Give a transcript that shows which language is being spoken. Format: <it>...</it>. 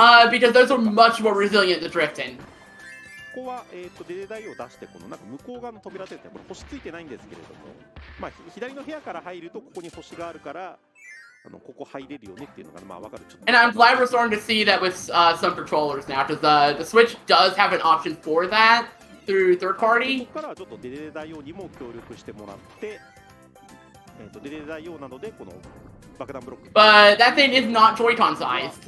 <en>Because those are much more resilient to drifting.</en> <ja>ここは、デレダイを出してこの向こう側の扉というのはこれ星ついてないんですけれども、左の部屋から入るとここに星があるからここ入れるよねっていうのが分かる。</ja> <en>And I'm glad we're starting to see that with some controllers now, because the Switch does have an option for that through third party.</en> <ja>ここからはちょっとデレダイにも協力してもらって、デレダイなのでこの爆弾ブロック。</ja> <en>But that thing is not Joy-Con sized.</en>